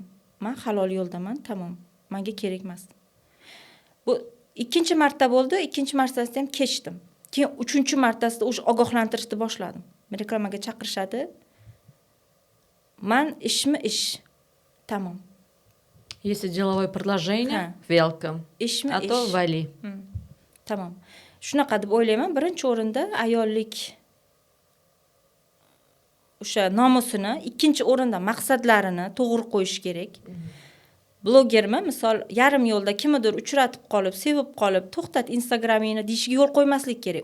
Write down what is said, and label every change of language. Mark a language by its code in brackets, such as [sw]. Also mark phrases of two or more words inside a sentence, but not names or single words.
[uz] Men halol yo'ldaman, tamom. Menga kerak emas. Bu ikkinchi marta bo'ldi, ikkinchi martasida ham kechdim. Keyin uchinchi martasida o'sha ogohlantirishni boshladim. Reklamaga chaqirishadi. Men ishmi ish. Tamom. [ru] Если деловое предложение, [uz] Ha. [ru] welcome. [uz] Ishmi [ru] А то [uz] ish. [ru] vali. [uz] Tamom. Shunaqa deb o'ylayman. Birinchi o'rinda ayollik o'sha nomusini, ikkinchi o'rinda maqsadlarini to'g'ri qo'yish kerak. Blogermi, misol yarim yo'lda kimnidir uchratib qolib, sevib qolib, to'xtat Instagramingni deyishiga yo'l qo'ymaslik kerak.